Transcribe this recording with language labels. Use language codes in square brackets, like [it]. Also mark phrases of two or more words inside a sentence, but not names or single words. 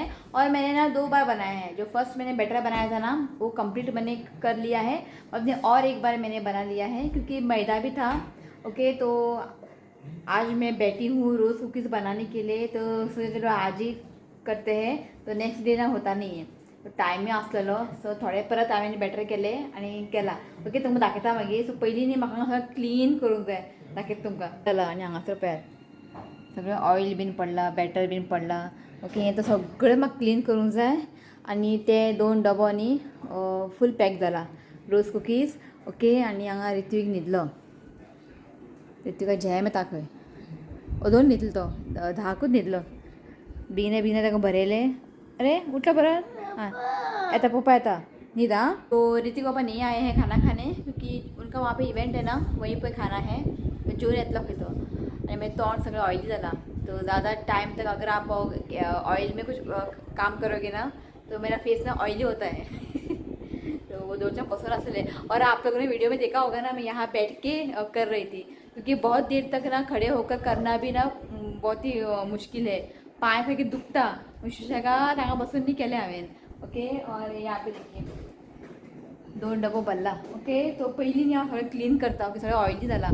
[hi] और मैंने ना 2 बार बनाया है। जो फर्स्ट मैंने बैटर बनाया था ना वो कंप्लीट बने कर लिया है। और एक बार मैंने बना लिया है क्योंकि मैदा भी था। ओके, तो आज मैं बैठी हूँ [en] rose cookies [hi] बनाने के लिए, तो सोचे चलो आज ही करते हैं, तो [en] next day [hi] ना होता नाही आहे। [kok] तो टायमी आसलेलो, सो थोडे परत हांवें बॅटर केले आनी केला। ओके, तुमकां दाखयता मागीर। सो पयलीं न्ही म्हाका हांगा क्लीन करूंक जाय, दाखयता तुमकां। चला, आनी हांगासर पळयात सगळें ऑयल बीन पडला, बॅटर बीन पडला। ओके, हें तो सगळें म्हाका क्लीन करूंक जाय। आनी ते 2 डबो न्ही [en] full pack [kok] जाला [en] rose cookies. [kok] ओके, आनी हांगा ऋत्वीक न्हिदलो। ऋत्विका झॅम येता खंय, दोन न्हिदलो तो, 10कूच न्हिदलो। बेगिना बेगिना ताका भरयलें। अरे उठला परत, हाँ ऐता पापा ऐता नींद। [hi] हाँ, तो ऋतिक पापा नहीं आए हैं खाना खाने क्योंकि उनका वहाँ पे इवेंट है ना, वहीं पे खाना है। [kok] तो जो येतलो खंय तो, आनी मागीर तोंड सगळें ऑयली जाला। [hi] तो ज़्यादा टाइम तक अगर आप ऑयल में कुछ काम करोगे ना तो मेरा फेस ना ऑयली होता है। [kok] तो वो 2 पसंद असले। [hi] और आप लोगों ने वीडियो में देखा होगा ना, मैं यहाँ बैठ के कर रही थी क्योंकि बहुत देर तक ना खड़े होकर करना भी ना बहुत ही मुश्किल है। [kok] पाय खंय दुखता, शिशाका हांगा बसून न्ही केलें हांवें। [hi] ओके, और यहाँ पे देखिए 2 [kok] डबो भरला। ओके, तो पयलीं न्ही हांव सगळें क्लीन करता। ओके, सगळें ऑयली जाला।